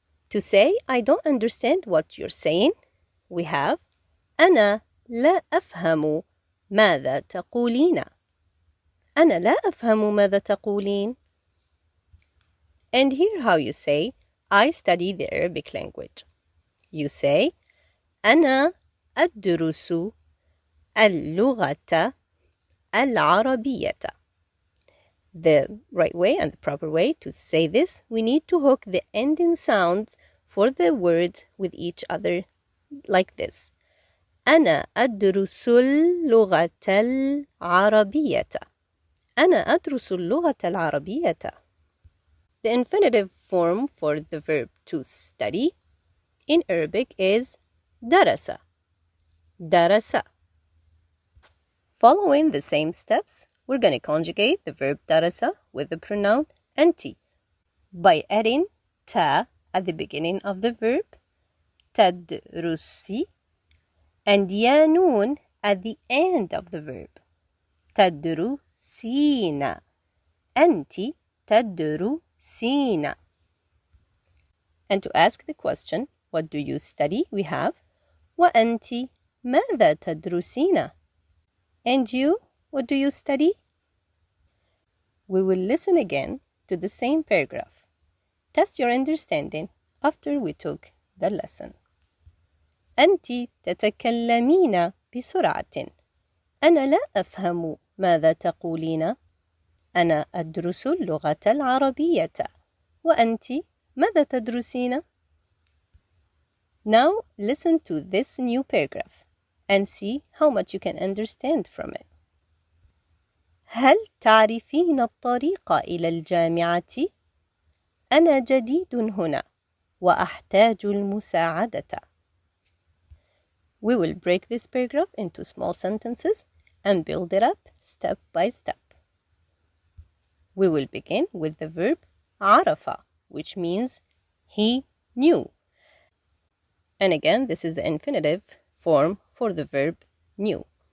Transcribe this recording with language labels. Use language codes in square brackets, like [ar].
[en] To say I don't understand what you're saying, we have [ar] أنا لا أفهم ماذا تقولين. أنا لا أفهم ماذا تقولين. [en] And here how you say I study the Arabic language. You say [ar] أنا أدرس اللغة العربية. [en] The right way and the proper way to say this, we need to hook the ending sounds for the words with each other like this. [ar] أنا أدرس اللغة العربية. أنا أدرس اللغة العربية. [en] The infinitive form for the verb to study in Arabic is درس. [ar] درس. [en] Following the same steps, we're going to conjugate the verb درس with the pronoun أنت by adding ta at the beginning of the verb, تدرسي, and ya noon at the end of the verb, تدرسين. [ar] أنت تدرسين. [en] And to ask the question, what do you study? We have [ar] وأنت ماذا تدرسين? [en] And you, what do you study? We will listen again to the same paragraph. Test your understanding after we took the lesson. [ar] أنت تتكلمين بسرعة. أنا لا أفهم ماذا تقولين. أنا أدرس اللغة العربية. وأنت ماذا تدرسين? [en] Now listen to this new paragraph and see how much you can understand from it. [ar] هل تعرفين الطريق إلى الجامعة؟ أنا جديد هنا وأحتاج المساعدة. [en] We will break this paragraph into small sentences and build it up step by step. We will begin with the verb عرف, which means he knew. And again, this is the infinitive form for the verb knew.